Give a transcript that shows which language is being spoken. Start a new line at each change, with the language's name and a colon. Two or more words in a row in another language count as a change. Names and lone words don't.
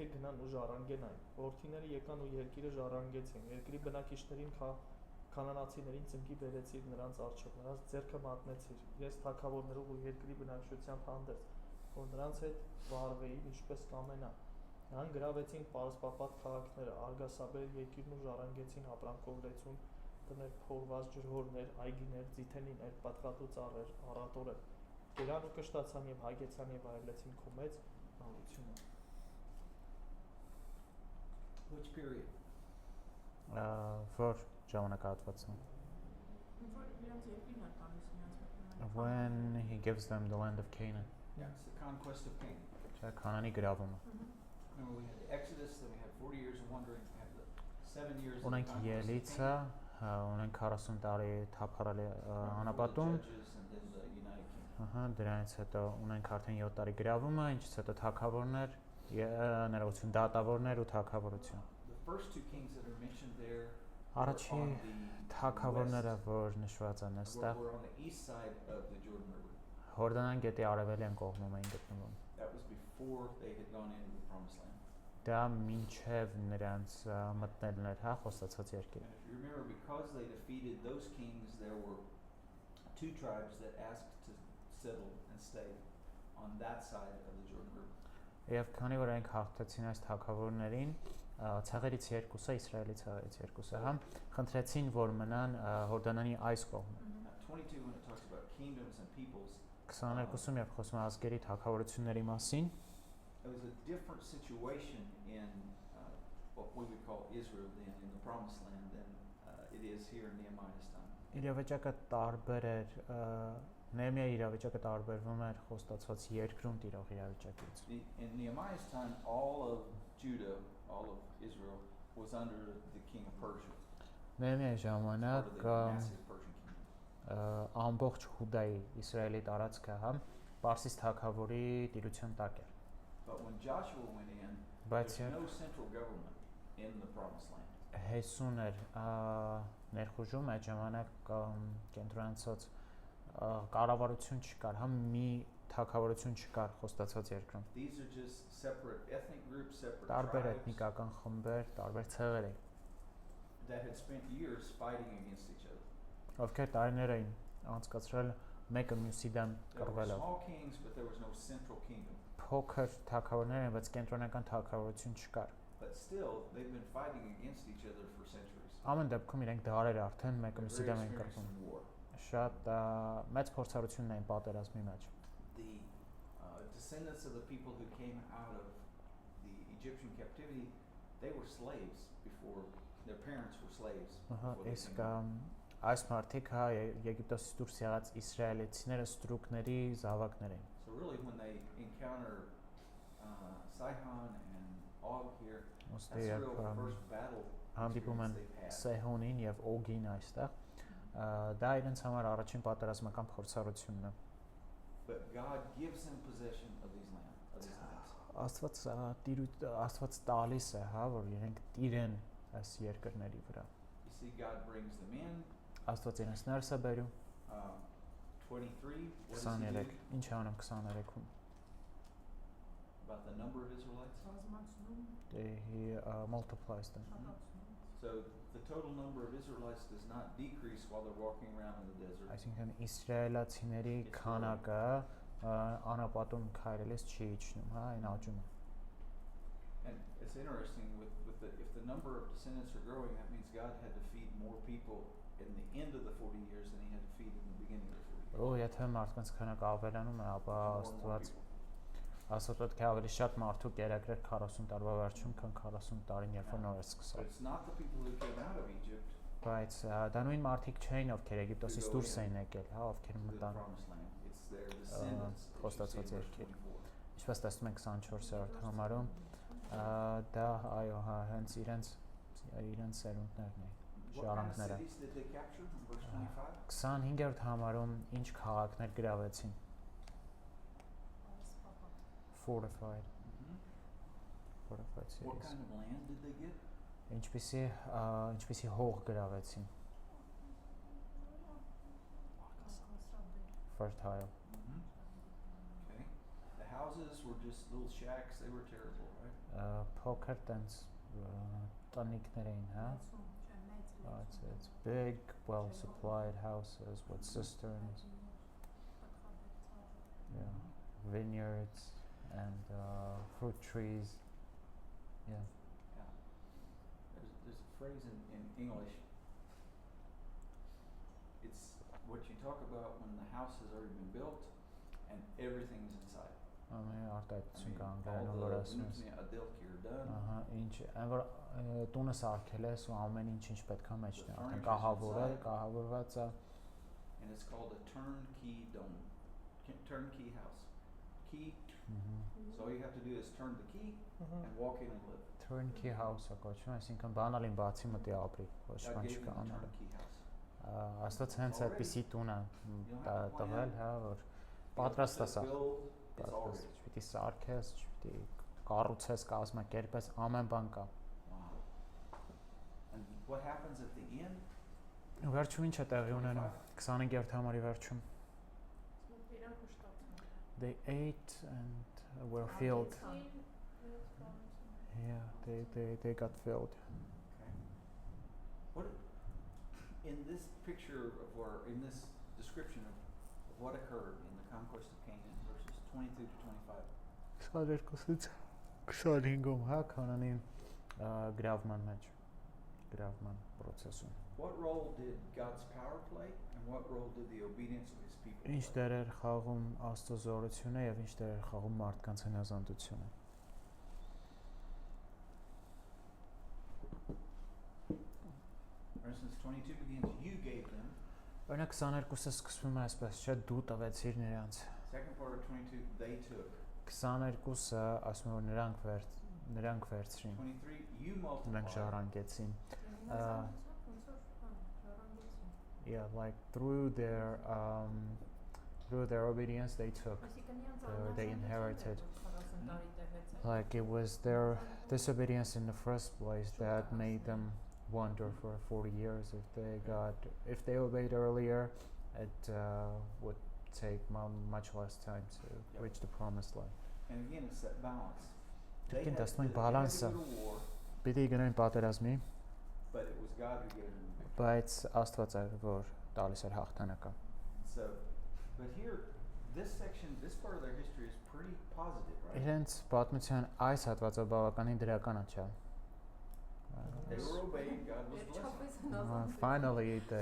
Armenian: գնան ու ժառանգեն այն։ Որդիները եկան ու երկիրը ժառանգեցին։ Երկրի բնակիչներին կանանացիներին ծնկի բերեցիր նրանց առջև, նրանց ձեռքը մատնեցիր, իրենց թագավորներով ու երկրի բնակչությամբ հանդերձ, որ նրանց հետ վարվեին ինչպես կամենա։ Նրանք գրավեցին պարսպապատ քաղաքները, արգասաբեր երկիրն ու ժառանգեցին ապրանքով լեցուն տներ, փորված ջրհորներ, այգիներ, ձիթենիներ, պատղատու ծառեր, առատորեր։ Գերան ու կշտացան եւ հագեցան եւ այրեցին քո մեծ նորությունը։
English: Which period?
Armenian: Որ ժամանակահատվածում
English: when he gives them the land of Canaan, Yeah, it's the conquest of Canaan.
Armenian: չէ, Քանանի գրավումը։
English: Remember, we had the Exodus, then we had 40 years of wandering, we had the 7 years of the
Armenian: Ունենք
English: conquest of
Armenian: Ելիցը,
English: Canaan,
Armenian: ունենք 40 տարի թափառել
English: before the
Armenian: անապատում,
English: Judges, and then the United Kingdom.
Armenian: ահա, դրանից հետո ունենք արդեն 7 տարի գրավումը, ինչից հետո թագավորներ, ներողություն, դատավորներ ու թագավորություն։
English: The first 2 kings that are mentioned there
Armenian: Առաջի
English: were on the
Armenian: թագավորները,
English: west,
Armenian: որ նշված են այստեղ,
English: were on the east side of the Jordan River.
Armenian: Հորդանան գետի արևելյան կողմում էին գտնվում։
English: That was before they had gone into the Promised Land.
Armenian: Դա մինչև նրանց մտնելն էր, հա, խոստացած երկիր։
English: And if you remember, because they defeated those kings, there were 2 tribes that asked to settle and stay on that side of the Jordan River.
Armenian: Եվ քանի որ այնք հաղթեցին այս թագավորներին, ցեղերից երկուսը, Իսրայելի ցեղերից երկուսը, հա, խնդրեցին, որ մնան Հորդանանի այս կողմը։
English: 22 when it talks about kingdoms and peoples,
Armenian: 22-ում երբ խոսում է ազգերի թագավորությունների մասին,
English: it was a different situation in what we would call Israel then in the Promised Land than it is here in Nehemiah's time.
Armenian: իրավիճակը տարբեր էր, Նեհեմիայի իրավիճակը տարբերվում էր խոստացված երկրում տիրող իրավիճակից։
English: In Nehemiah's time, all of Judah, all of Israel was under the king of Persia.
Armenian: Նեհեմիայի
English: Part of
Armenian: ժամանակ
English: the massive Persian kingdom.
Armenian: ամբողջ Հուդայի Իսրայելի տարածքը, հա, Պարսից թագավորի տիրության տակ էր։
English: But when Joshua went in,
Armenian: Բայց
English: there's no central government in the Promised Land.
Armenian: Հեսուն էր ներխուժում այդ ժամանակ կենտրոնացած կառավարություն չկար, հա, մի թագավորություն չկար խոստացած երկրում։
English: These are just separate ethnic groups, separate
Armenian: Տարբեր
English: tribes
Armenian: էթնիկական խմբեր, տարբեր ցեղեր էին,
English: that had spent years fighting against each other.
Armenian: ովքեր տարիներ էին անցկացրել մեկը մյուսի դեմ
English: There were
Armenian: կռվելով։
English: small kings, but there was no central kingdom.
Armenian: Փոքր թագավորներ են, բայց կենտրոնական թագավորություն չկար։
English: But still, they've been fighting against each other for centuries.
Armenian: Ամեն դեպքում իրենք դարեր արդեն մեկը
English: They're
Armenian: մյուսի
English: very
Armenian: դեմ են
English: experienced
Armenian: կռվում։
English: in war.
Armenian: Շատ մեծ փորձառություն էին պատերազմի մեջ։
English: The descendants of the people who came out of the Egyptian captivity, they were slaves before their parents were slaves.
Armenian: Ահա,
English: before they
Armenian: իսկ
English: came out.
Armenian: այս մարդիկ հա Եգիպտոսից դուրս եղած իսրայելացիները ստրուկների զավակներ էին։
English: So really, when they encounter Sihon and Og here, that's
Armenian: Ոստի
English: the
Armenian: երբ
English: real first battle
Armenian: հանդիպում են
English: experience they've had.
Armenian: Սեհոնին եւ Օգին այստեղ, դա իրենց համար առաջին պատերազմական փորձառությունն է։
English: But God gives them possession of these lands.
Armenian: Աստված տալիս է, հա, որ իրենք տիրեն այս երկրների վրա։
English: You see, God brings them in.
Armenian: Աստված իրենց ներս է բերում
English: 23, what does he 23, do
Armenian: ինչ է անում 23-ում։
English: about the number of Israelites? He multiplies them։ So the total number of Israelites does not decrease while they're walking around in the desert.
Armenian: Այսինքն իսրայելացիների քանակը անապատում քայլելիս չի իջնում, հա, այն աճում է։
English: And it's interesting with if the number of descendants are growing, that means God had to feed more people in the end of the 40 years than he had to feed in the beginning of the 40 years.
Armenian: Ու եթե մարդկանց քանակը ավելանում է, ապա
English: More and more
Armenian: Աստված
English: people.
Armenian: պետք է ավելի շատ մարդու կերակրեր 40 տարվա վերջում, քան 40 տարին, երբ որ նոր է
English: But
Armenian: սկսել։
English: it's not the people who came out of Egypt
Armenian: Բայց դա նույն մարդիկ չէին, ովքեր Եգիպտոսից
English: Who go
Armenian: դուրս
English: in
Armenian: էին եկել, հա, ովքեր
English: to the
Armenian: մտան։
English: promised land. It's their descendants. that you see in
Armenian: Խոստացած
English: verse
Armenian: երկիր։
English: 24.
Armenian: Ինչպես տեսնում ենք 24-րդ համարում, դա այո, հա, հենց իրենց սերունդներն էին,
English: What kind of
Armenian: ժառանգները։
English: cities did they capture in verse 25?
Armenian: 25-րդ համարում ինչ քաղաքներ գրավեցին։ Fortified
English: What cities։ kind of land did they get?
Armenian: Ինչպիսի հող գրավեցին։ Fertile։
English: Okay. The houses were just little shacks. They were terrible, right?
Armenian: Փոքր տենց տանիքներ էին, հա։
English: It's big, well supplied houses with cisterns, yeah, vineyards and fruit trees. Yeah. Yeah. There's a phrase in English. It's what you talk about when the house has already been built and everything's inside.
Armenian: Արտահայտություն կա
English: all
Armenian: անգլերենով որ
English: the
Armenian: ասում ես։ nutria adelki are done. Ահա, ինչ, այն որ տունը սարքել ես ու ամեն ինչ պետք է մեջն է,
English: The
Armenian: արդեն
English: furniture's
Armenian: կահավորված է։
English: And it's called a turnkey dome. Turnkey house. Key. So all you have to do is turn the key and walk in and live. Turnkey house-ը
Armenian: կոչվում, այսինքն բանալին բացի մտի ապրի, ոչ
English: God
Armenian: բան
English: gave
Armenian: չկա
English: them a
Armenian: անելու։
English: turnkey house.
Armenian: Աստված հենց այդպիսի տուն է տվել, հա, որ
English: You don't have
Armenian: պատրաստ է
English: to
Armenian: սա։
English: build, it's
Armenian: Պատրաստ,
English: already.
Armenian: չպիտի սարքես, չպիտի կառուցես, կազմակերպես, ամեն բան կա։
English: Wow. And what happens at the end?
Armenian: Վերջում ինչ է տեղի ունենում 25-րդ համարի վերջում։
English: They ate and were filled. Yeah, they got filled. Okay. What in this picture of or in this description of what occurred in the conquest of Canaan, verses 22 to 25,
Armenian: 22-ից 25-ում, հա, Քանանի գրավման մեջ, գրավման process-ում։
English: What role did God's power play and what role did the obedience of his people
Armenian: Ինչ
English: play?
Armenian: դեր էր խաղում Աստծո զորությունը եւ ինչ դեր էր խաղում մարդկանց հնազանդությունը։
English: For instance, 22 begins, you gave them.
Armenian: Օրինակ 22-ը սկսվում է այսպես, չէ, դու տվեցիր նրանց։
English: Second part of 22, they took.
Armenian: 22-ը ասում է, որ նրանք վերցրին,
English: 23, you
Armenian: նրանք
English: multiplied.
Armenian: ժառանգեցին։ Ժառանգեցին։
English: Yeah, like through their obedience they took. They inherited. Like it was their disobedience in the first place that made them wander for 40 years. If they obeyed earlier, it would take much less time to reach the promised land. And again, it's that balance. They Again, had that's to my go balance. to war,
Armenian: Պիտի գնային պատերազմի,
English: but it was God who gave them the victory.
Armenian: բայց Աստված էր, որ տալիս էր հաղթանակը։
English: So, but here, this section, this part of their history is pretty positive, right?
Armenian: Իրենց պատմության այս հատվածը բավականին դրական է, չէ՞։
English: They were obeying, God was blessing. Finally they